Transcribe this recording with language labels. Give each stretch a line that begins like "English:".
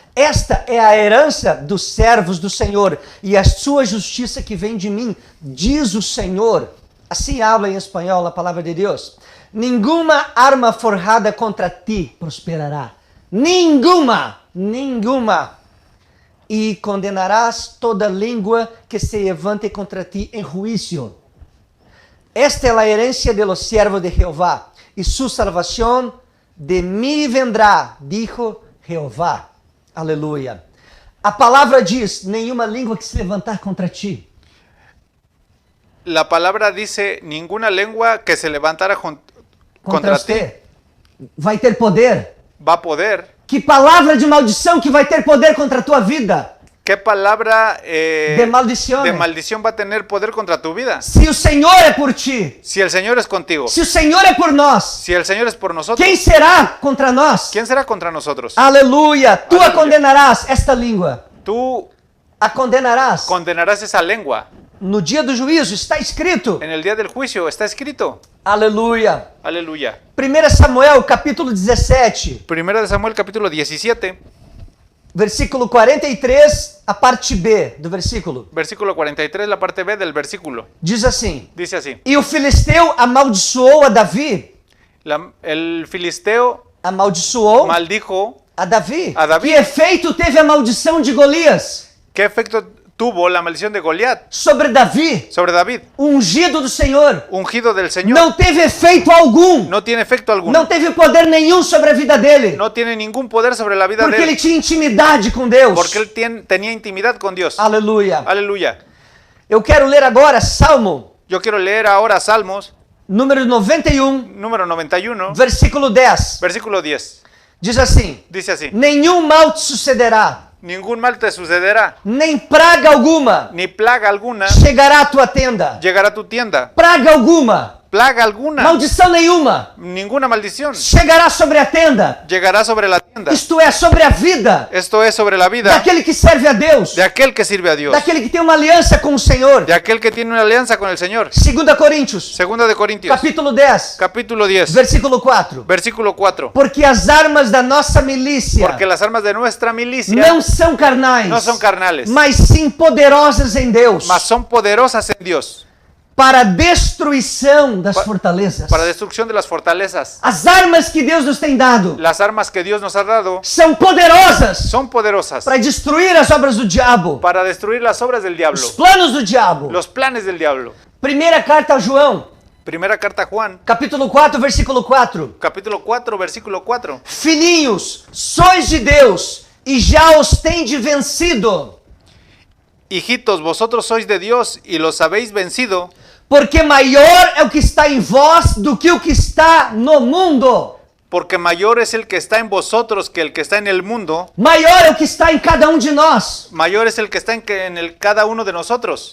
Portuguese: Esta é a herança dos servos do Senhor, e a sua justiça que vem de mim, diz o Senhor. Assim habla em espanhol a palavra de Deus. Nenhuma arma forjada contra ti prosperará. Nenhuma, nenhuma. E condenarás toda língua que se levante contra ti em juízo.
Spanish: Esta é a herencia de los siervos de Jehová, e su salvación de mí vendrá, dijo Jehová.
Portuguese: Aleluia. A palavra diz, nenhuma língua que se levantar contra ti.
Spanish: La palabra dice, ninguna lengua que se levantara contra ti
Portuguese: você vai ter poder.
Spanish: va a poder.
Portuguese: Que palavra de maldição que vai ter poder contra a tua vida?
Spanish: ¿Qué palabra De maldición. de maldición va a tener poder contra tu vida?
Portuguese: Se o Senhor é por ti,
Spanish: Si el Señor es contigo,
Portuguese: se o Senhor é por nós,
Spanish: si el Señor es por nosotros,
Portuguese: quem será contra nós?
Spanish: ¿quién será contra nosotros?
Portuguese: Aleluia. Tu a Aleluia. condenarás esta língua.
Spanish: Tú
Portuguese: A condenarás.
Spanish: condenarás esa lengua.
Portuguese: No dia do juízo está escrito.
Spanish: En el día del juicio está escrito.
Portuguese: Aleluia.
Spanish: Aleluya.
Portuguese: 1 Samuel, capítulo 17,
Spanish: Primera de Samuel, capítulo 17,
Portuguese: versículo 43, a parte B do versículo.
Spanish: versículo 43, la parte B del versículo.
Portuguese: Diz assim:
Spanish: Dice así.
Portuguese: E o filisteu amaldiçoou a Davi.
Spanish: El filisteo
Portuguese: Amaldiçoou
Spanish: maldijo.
Portuguese: a Davi. A Davi. Que efeito teve a maldição de Golias
Spanish: ¿Qué efecto tuvo la maldición de Goliat
Portuguese: sobre Davi,
Spanish: sobre David?
Portuguese: o ungido do Senhor?
Spanish: Ungido del Señor.
Portuguese: Não teve efeito algum.
Spanish: No tiene efecto alguno.
Portuguese: Não teve poder nenhum sobre a vida dele.
Spanish: No tiene ningún poder sobre la vida
Portuguese: Porque
Spanish: de
Portuguese: ele
Spanish: él.
Portuguese: tinha intimidade com Deus.
Spanish: Porque él tenía intimidad con Dios.
Portuguese: Aleluia.
Spanish: Aleluya.
Portuguese: Eu quero ler agora Salmo,
Spanish: Yo quiero leer ahora Salmos,
Portuguese: número 91,
Spanish: número 91,
Portuguese: versículo 10.
Spanish: versículo 10.
Portuguese: Diz assim:
Spanish: Dice así.
Portuguese: Nenhum mal te sucederá,
Spanish: Ningún mal te sucederá,
Portuguese: nem praga alguma
Spanish: ni plaga alguna
Portuguese: chegará à tua tenda.
Spanish: llegará a tu tienda.
Portuguese: Praga alguma,
Spanish: Plaga alguna,
Portuguese: maldição nenhuma
Spanish: ninguna maldición
Portuguese: chegará sobre a tenda.
Spanish: llegará sobre la tienda.
Portuguese: Isto é, sobre a vida
Spanish: Esto es sobre la vida
Portuguese: daquele que serve a Deus,
Spanish: de aquel que sirve a Dios,
Portuguese: daquele que tem uma aliança com o Senhor.
Spanish: de aquel que tiene una alianza con el Señor.
Portuguese: 2 Coríntios,
Spanish: Segunda de Corintios,
Portuguese: capítulo 10,
Spanish: capítulo 10,
Portuguese: versículo 4.
Spanish: versículo 4.
Portuguese: Porque as armas da nossa milícia
Spanish: Porque las armas de nuestra milicia
Portuguese: não são carnais,
Spanish: no son carnales,
Portuguese: mas sim poderosas em Deus,
Spanish: mas son poderosas en Dios
Portuguese: para a destruição das fortalezas.
Spanish: para destrucción de las fortalezas.
Portuguese: As armas que Deus nos tem dado
Spanish: Las armas que Dios nos ha dado
Portuguese: são poderosas
Spanish: son poderosas
Portuguese: para destruir as obras do diabo,
Spanish: para destruir las obras del diablo,
Portuguese: os planos do diabo.
Spanish: los planes del diablo.
Portuguese: Primeira carta a João,
Spanish: Primera carta a Juan,
Portuguese: capítulo 4, versículo 4.
Spanish: capítulo 4, versículo 4.
Portuguese: Filhinhos, sois de Deus e já os tendes vencido,
Spanish: Hijitos, vosotros sois de Dios y los habéis vencido,
Portuguese: porque maior é o que está em vós do que o que está no mundo.
Spanish: porque mayor es el que está en vosotros que el que está en el mundo.
Portuguese: Maior é o que está em cada um de nós,
Spanish: Mayor es el que está cada uno de nosotros,